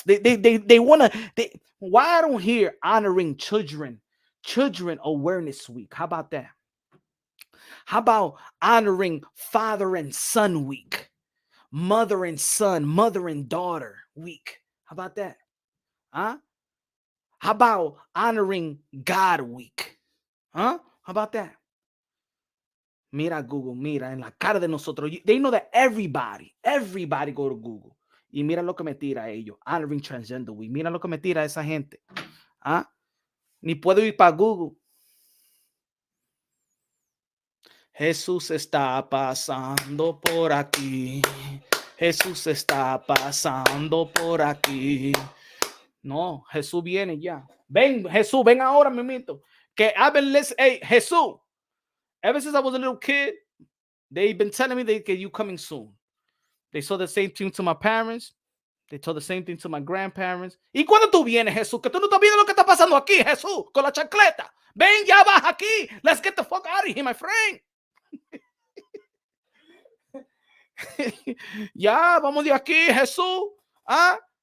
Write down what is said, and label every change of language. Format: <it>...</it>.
<en>They want to. Why I don't hear honoring children awareness week? How about that? How about honoring father and son week, mother and son, mother and daughter week? How about that? Huh? How about honoring God week? Huh? How about that?</en> <es>Mira Google, mira en la cara de nosotros.</es> <en>They know that everybody go to Google.</en> <es>Y mira lo que me tira a ellos.</es> <en>Honoring Transgender Week.</en> <es>Mira lo que me tira a esa gente. ¿Ah? Ni puedo ir para Google. Jesús está pasando por aquí. Jesús está pasando por aquí. No, Jesús viene ya. Ven, Jesús, ven ahora, mimito. Que</es> <en>I've been listening.</en> <es>Hey, Jesús.</es> <en>Ever since I was a little kid, they've been telling me that you coming soon. They saw the same thing to my parents. They told the same thing to my grandparents.</en> <es>¿Y cuándo tú vienes, Jesús? Que tú no estás viendo lo que está pasando aquí, Jesús, con la chancleta. Ven, ya baja aquí.</es> <en>Let's get the fuck out of here, my friend.</en> <es>Ya, vamos de aquí, Jesús. ¿Ah?</es>